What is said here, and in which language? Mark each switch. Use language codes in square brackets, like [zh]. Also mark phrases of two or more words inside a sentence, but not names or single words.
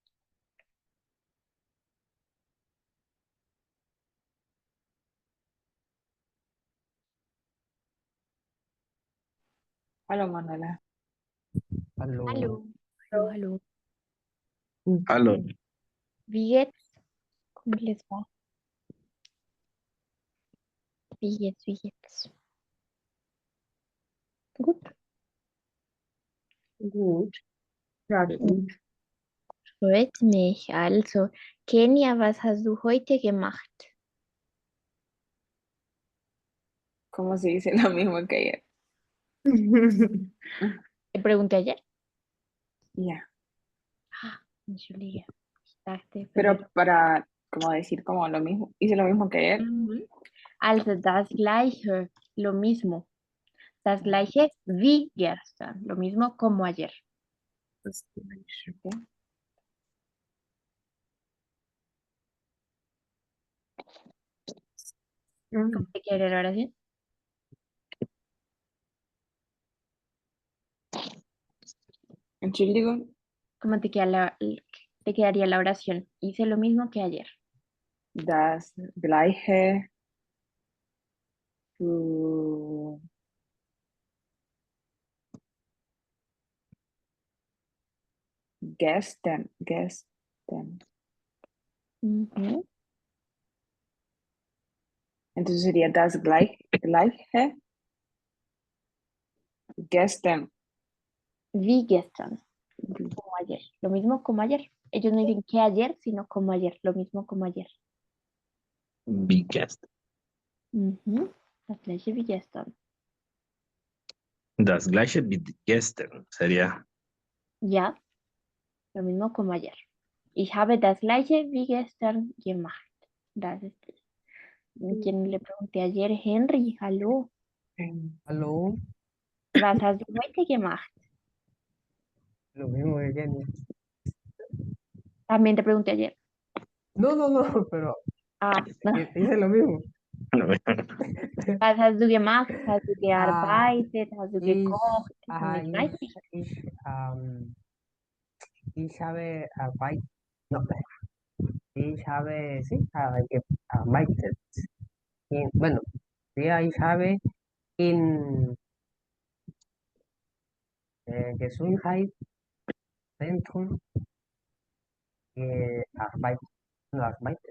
[es] Hola, Manuela. [de] Hallo. Hallo, hallo, hallo. Hallo. Wie geht's? [es] ¿Cómo les va? [de] Wie geht's, wie geht's? Gut, Gut. Ja, gut. freut mich. Also, Kenia, was hast du heute gemacht? [es] ¿Cómo se dice lo mismo que ayer? Te pregunté ayer. Ya. [de] Ah, entschuldige. Ich dachte, [es] Pero para, como decir como lo mismo, hice lo mismo que ayer. [de] Mhm. Also, das Gleiche, [es] lo mismo. [de] Das Gleiche wie gestern, [es] lo mismo como ayer. Ok. ¿Cómo te quiere la oración? [de] Entschuldigung, [es] ¿Cómo te quedaría la oración? Hice lo mismo que ayer. [de] das Gleiche zu gestern. Ujú. [es] Entonces sería [de] das Gleiche gestern. Wie gestern, [es] como ayer. Lo mismo como ayer. Ellos no dicen que ayer, sino como ayer. Lo mismo como ayer. Biggest. Ujú. [de] Das gleiche wie gestern. Das gleiche wie gestern sería. [es] Ja, lo mismo como ayer. [de] Ich habe das gleiche wie gestern gemacht. Das ist es. [es] Quien le pregunté ayer, [de] Henry, hallo, Hallo. was hast du heute gemacht? [es] Lo mismo que Kenny. También te pregunté ayer. No, pero Ah, hice lo mismo. [de] was hast du gemacht? Hast du Ah, gearbeitet? Hast du gekocht? Ajá, Ich weiß nicht. ich habe Arbeit, no, ich habe, sí, gearbeitet. Bueno, ja, ich habe in Gesundheitszentrum gearbeitet.